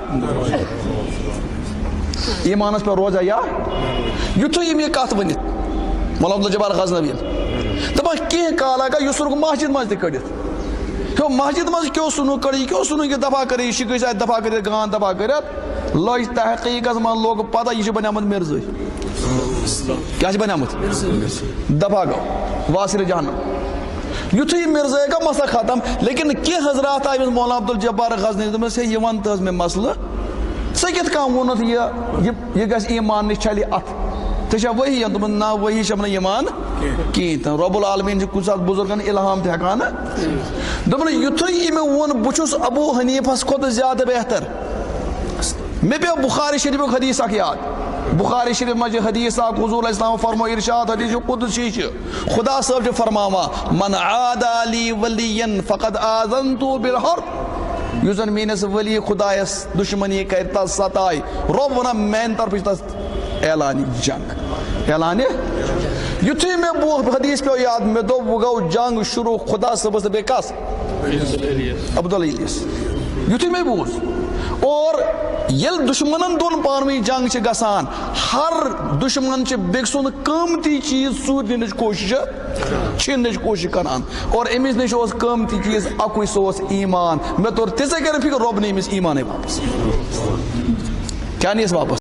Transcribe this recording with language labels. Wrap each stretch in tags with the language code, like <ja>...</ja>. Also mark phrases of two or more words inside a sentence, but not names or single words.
<ks>ایٖمانس پٮ۪ٹھ روزیا یا یُتھُے یِم یہِ کتھ ؤنِتھ مولانا عبدالجبار غزنوی دپان کینٛہہ کالا گٔے یہِ ژھُنُکھ مسجد منٛز تہِ کٔڑِتھ ہیو مسجد منٛز کیٛاہ ژھُنُکھ کٔڑِتھ یہِ کیٛاہ ژھُنُکھ یہِ دفعہ کٔرِتھ یہِ چھِ گٔژھۍ اتہِ دفعہ کٔرِتھ گان دفعہ کٔرِتھ لٔج تحقیٖقس منٛز لوٚگ پتہ یہِ چھُ بنیومُت مرزٲے کیٛاہ چھُ بنیومُت دفعہ گوٚو واصل جہنم یُتھُے یہِ مرزٲے گوٚو مسئلہ ختم لیکن کینٛہہ حضرات آیہِ أمِس مولانا عبدالجبار غزنوی دوٚپمس ہے یہِ وَن تہٕ حظ مےٚ مسلہٕ ژےٚ کِتھ کٔنۍ ووٚنُتھ یہِ گژھِ ایٖمان نِش چھلہِ اتھٕ ژےٚ چھا وحی دوٚپُن نہ وحی چھم نہٕ ایٖمان کِہیٖنۍ تہِ</ks> <ar>رۄب العالمیٖن</ar> <ks>چھُ کُنہِ ساتہٕ بُزرگن اِلہام تہِ ہٮ۪کان دوٚپُن یُتھُے یہِ مےٚ ووٚن بہٕ چھُس ابو حنیفس کھۄتہٕ زیادٕ بہتر مےٚ پیوٚو بخاری شریٖفُک حدیث اکھ یاد بخاری شریٖف منٛز چھِ حدیث اکھ حضوٗر</ks> <ar>علیہ السلام</ar> <ks>فرمو ارشاد حدیث قدسی چھِ خدا صٲب چھُ فرماوان</ks> <ar>من عادى لي وليا فقد آذنته بالحرب</ar> <ks>یُس زن میٲنِس ولی خدایس دُشمنی کرِ تس ستایہِ رۄب ونان میانہِ طرفہٕ چھُ تس اعلانہِ جنگ اعلانہِ یُتھُے مےٚ بوٗز حدیث پیوٚو یاد مےٚ دوٚپ وۄنۍ گوٚو جنگ شروٗع خدا صٲبس تہٕ بیٚیہِ کس عبدالعلیس یُتھُے مےٚ بوٗز اور ییٚلہِ دُشمنن دۄن پانہٕ ؤنۍ جنگ چھِ گژھان ہر دُشمن چھِ بیٚکہِ سُنٛد قۭمتی چیٖز ژوٗرِ نِنٕچ کوٗشش چھِننٕچ کوٗشش کران اور أمِس نِش اوس قۭمتی چیٖز اکُے سُہ اوس ایٖمان مےٚ توٚر تِژے کٔرِتھ فِکر رۄب نی أمِس ایٖمانٕے واپس کیٛاہ نِیَس واپس</ks>